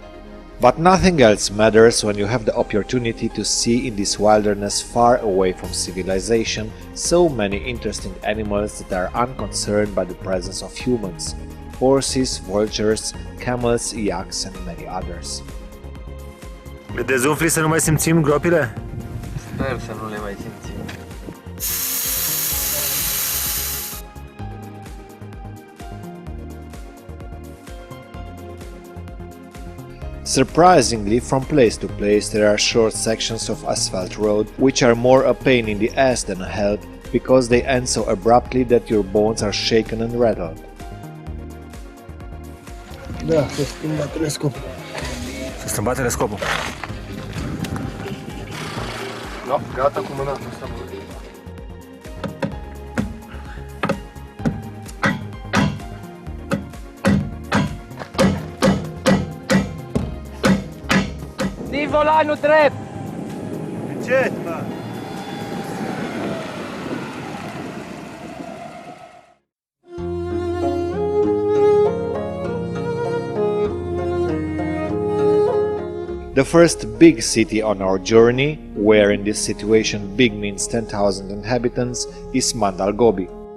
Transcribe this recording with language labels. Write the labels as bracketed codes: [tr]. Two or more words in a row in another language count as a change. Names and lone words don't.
[en] But nothing else matters when you have the opportunity to see in this wilderness far away from civilization so many interesting animals that are unconcerned by the presence of humans. Horses, vultures, camels, yaks and many others. [ro] Le dezumfli să nu mai simțim gropile? Sper să nu le mai simțim. [en] Surprisingly, from place to place there are short sections of asphalt road which are more a pain in the ass than a help because they end so abruptly that your bones are shaken and rattled. [ro] Da, să schimba telescopul. Să schimba telescopul. No, gata cu mâna asta. Ții volanul drept! Încet, mă! [en] The first big city on our journey, where in this situation big means 10,000 inhabitants, is Mandalgobi.